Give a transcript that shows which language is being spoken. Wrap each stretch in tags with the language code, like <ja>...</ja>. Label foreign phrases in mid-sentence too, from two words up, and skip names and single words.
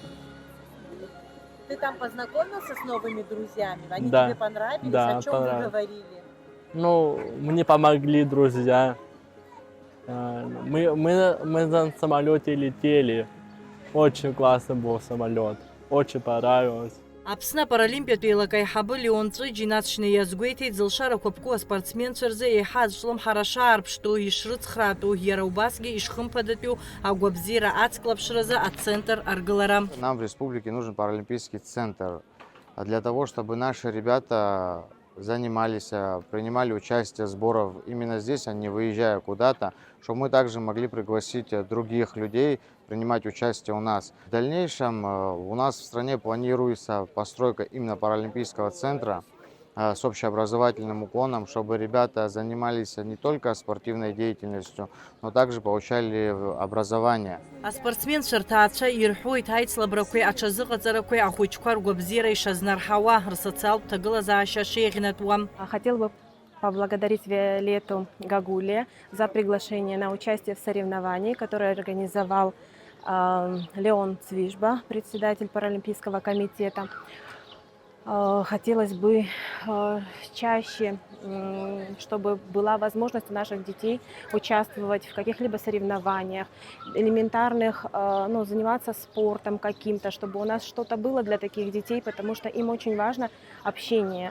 <ru>Ты там познакомился с новыми друзьями? Они Да. тебе понравились? Да, О чем вы понравились. говорили? Ну, мне помогли друзья. Мы на самолете летели. Очень классный был самолет. Очень понравилось.</ru> <ab>Аԥсны апаралимпиатә еилакаиҳабы Леон Ҵәыџь инацшны иазгәеиҭеит зылшара қәыԥқәа аспортсменцәа рзы еиҳа аӡәлымҳара шаарԥштәу, ишрыцхраатәу, иара убасгьы ишхымԥадатәу агәабзиара ацклаԥшразы ацентр аргылара.</ab> <ru>Нам в республике нужен паралимпийский центр для того, чтобы наши ребята занимались, принимали участие в сборах именно здесь, а не выезжая куда-то, чтобы мы также могли пригласить других людей принимать участие у нас. В дальнейшем у нас в стране планируется постройка именно паралимпийского центра с общеобразовательным уклоном, чтобы ребята занимались не только спортивной деятельностью, но также получали образование.</ru> <ab>Аспортсменцәа рҭаацәа ирҳәоит аицлабрақәеи аҽазыҟаҵарақәеи ахәыҷқәа ргәабзиара ишазнарҳауа, рсоциалтә ҭагылазаашьа шеиӷьнатуа.</ab> <ru>Хотела бы поблагодарить Виолетту Гагуле за приглашение на участие в соревновании, которое организовал Леон Цвижба, председатель Паралимпийского комитета. Хотелось бы чаще, чтобы была возможность у наших детей участвовать в каких-либо соревнованиях, элементарных, заниматься спортом каким-то, чтобы у нас что-то было для таких детей, потому что им очень важно общение.</ru>